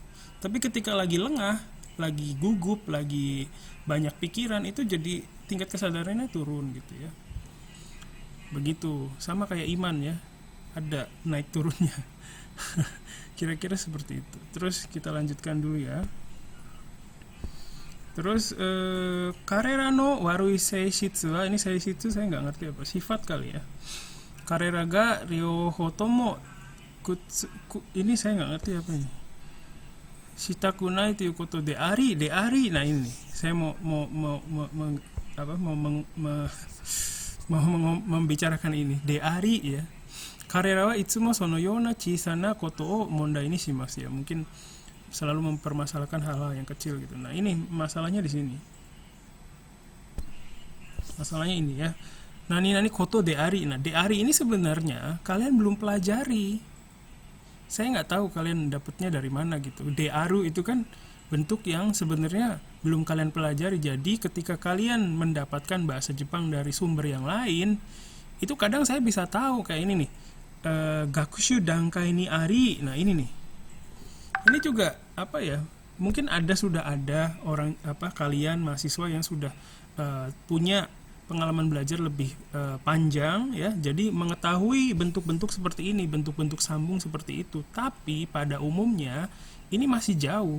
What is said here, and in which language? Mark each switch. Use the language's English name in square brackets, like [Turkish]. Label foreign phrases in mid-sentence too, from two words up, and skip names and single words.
[Indonesian] Tapi ketika lagi lengah, lagi gugup, lagi banyak pikiran, itu jadi tingkat kesadarannya turun gitu ya. Begitu, sama kayak iman ya, ada naik turunnya. Kira-kira seperti itu. Terus kita lanjutkan dulu ya. [Japanese] Terus 彼らの悪い性質は, [Indonesian] ini seishitsu saya nggak ngerti apa, sifat kali ya. [Japanese] 彼らが両方とも [Indonesian] ini saya nggak ngerti apa ini. [Japanese] したくないということであり, [Indonesian] nah ini saya mau membicarakan ini [Japanese] であり [Indonesian] ya. [Japanese] 彼らはいつもそのような小さなことを問題にします ya. [Indonesian] Mungkin selalu mempermasalahkan hal-hal yang kecil gitu. Nah, ini masalahnya di sini. [Japanese] Masalahnya ini ya. 何ことであり. [Indonesian] Nah, [Japanese] であり [Indonesian] ini sebenarnya kalian belum pelajari. Saya nggak tahu kalian dapatnya dari mana gitu. [Japanese] である [Indonesian] itu kan bentuk yang sebenarnya belum kalian pelajari. Jadi ketika kalian mendapatkan bahasa Jepang dari sumber yang lain, itu kadang saya bisa tahu kayak ini nih. [Japanese] 学習段階にあり. [Indonesian] Nah, ini nih. Ini juga apa ya? Mungkin sudah ada orang kalian mahasiswa yang sudah punya pengalaman belajar lebih panjang ya. Jadi mengetahui bentuk-bentuk seperti ini, bentuk-bentuk sambung seperti itu. Tapi pada umumnya ini masih jauh.